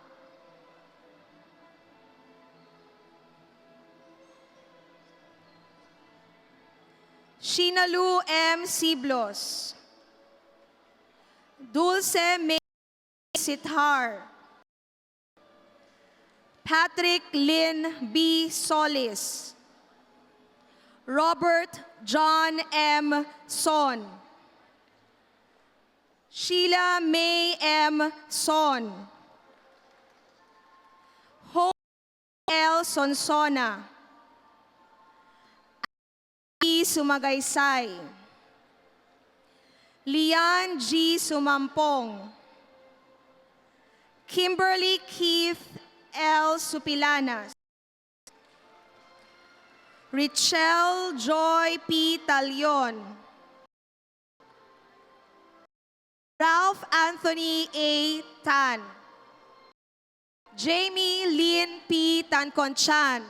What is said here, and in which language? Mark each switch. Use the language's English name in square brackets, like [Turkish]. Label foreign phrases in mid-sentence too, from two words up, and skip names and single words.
[English] Shinalu M. Siblos. Dulce May Sithar. Patrick Lynn B. Solis. Robert John M. Son. Sheila May M. Son. Hope L. Sonsona. E. Sumagaysay. Lian G. Sumampong. Kimberly Keith L. Supilanas. Richelle Joy P. Talion. Ralph Anthony A. Tan. Jamie Lynn P. Tanconchan.